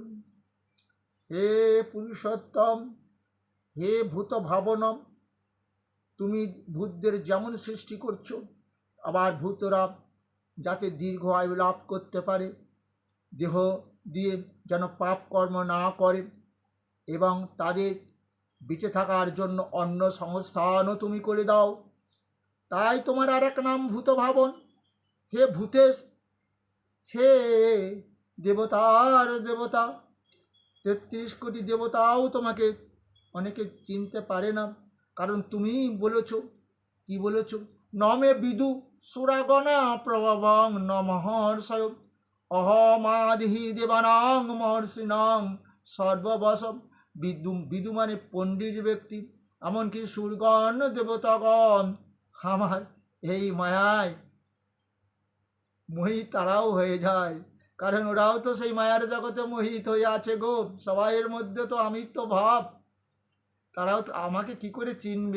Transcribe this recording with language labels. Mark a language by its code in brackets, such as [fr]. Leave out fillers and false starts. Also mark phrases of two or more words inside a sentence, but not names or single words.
[bn] হে পুরুষোত্তম, হে ভূত ভাবনম, তুমি ভূতদের যেমন সৃষ্টি করছো, আবার ভূতরা যাতে দীর্ঘ আয়ু লাভ করতে পারে, দেহ দিয়ে যেন পাপ কর্ম না করে এবং তাদের বেঁচে থাকার জন্য অন্য সংস্থানও তুমি করে দাও, তাই তোমার আর এক নাম ভূত ভাবন। হে ভূতেশ, হে দেবতার দেবতা, ৩৩ কোটি দেবতাও তোমাকে অনেকে চিনতে পারে না, কারণ তুমি বলেছ, কি বলেছ, [sa] নমে বিদু সুরাগণা প্রভবং ন মহর্ষয় অহমাদিহি দেবানাং মহর্ষিণাং সর্ববশম। [bn] বিদু মানে পণ্ডিত ব্যক্তি, এমনকি সুরগণ দেবতাগণ আমার এই মায়ায় মোহিত তারাও হয়ে যায়, কারণ ওরাও তো সেই মায়ার জগতে মোহিত হয়ে আছে গো। সবাইয়ের মধ্যে তো আমিত্ব ভাব, তারাও তো আমাকে কি করে চিনবে।